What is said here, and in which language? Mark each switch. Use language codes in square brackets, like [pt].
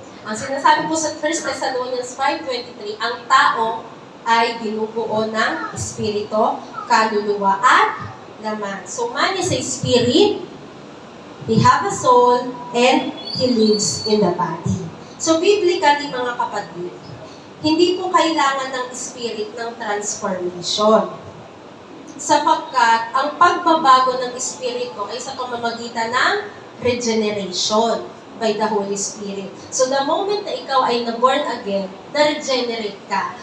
[tl] Ang sinasabi po sa 1 Thessalonians 5:23, ang tao ay binubuo ng espiritu, kaluluwa, at laman. [en] So man is a spirit, he have a soul, and he lives in the body. [tl] So biblically, mga kapatid, hindi po kailangan ng spirit ng transformation. Sapagkat ang pagbabago ng espiritu ay sa pamamagitan ng [en] regeneration by the Holy Spirit. So the moment [tl] na ikaw ay na-born again, na-regenerate ka.